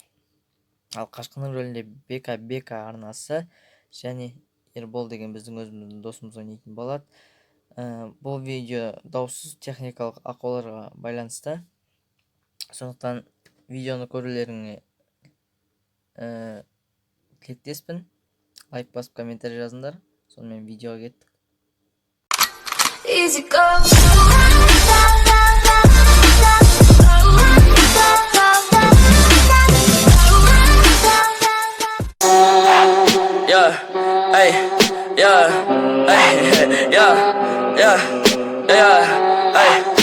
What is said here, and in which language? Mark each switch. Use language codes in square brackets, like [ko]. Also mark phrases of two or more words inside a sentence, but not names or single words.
[kk] Ал қашқынның рөлінде Бека арнасы және Ербол деген біздің өзіміздің досымыз ойнайтын болады. Бұл видео даусыз техникалық ақауларға байланысты. Сондықтан видеоны көрулеріңе тілектеспін. Лайк басып комментарий жазыңдар. Сонымен видеоға кеттік. [en] Easy go. Yeah, hey, yeah, hey, yeah, hey.